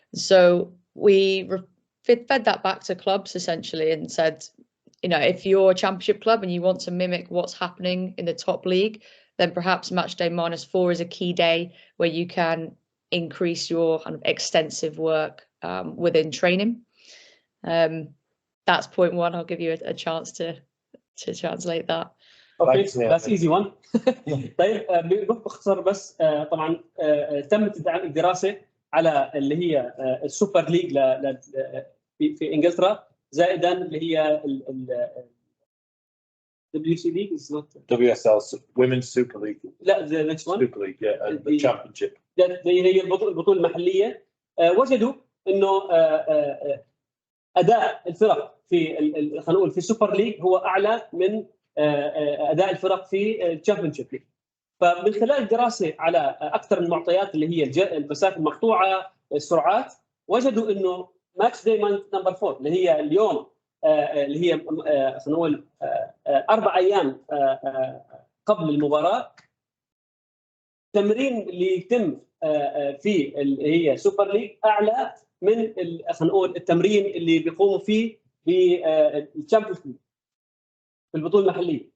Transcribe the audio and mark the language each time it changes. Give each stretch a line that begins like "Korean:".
English: So we fed that back to clubs essentially and said, you know, if you're a championship club and you want to mimic what's happening in the top league, then perhaps matchday -4 is a key day where you can increase your kind of extensive work within training. That's point 1. I'll give you a chance to translate that. Okay that's easy one.
Arabic: طيب باختصار بس طبعا تمت الدراسه على اللي هي السوبر ليج في انجلترا زائدا اللي هي
English: WCD is not WSL Women's Super League. لا the next one Super League, yeah, and the Championship.
Arabic: هي البطوله المحليه. وجدوا انه اداء الفرق في خلينا نقول في السوبر ليج هو اعلى من اداء الفرق في الشامبيونشيب ليج. فمن خلال الدراسه على اكثر من المعطيات اللي هي المسافه المقطوعه، السرعات، وجدوا انه
English: match day number 4
Arabic: اللي هي اليوم اللي هي خلينا نقول 4 ايام قبل المباراه، التمرين اللي يتم في اللي هي سوبر ليج اعلى من خلينا نقول التمرين اللي بيقوموا فيه بالشامبيونز ليج في البطوله المحليه.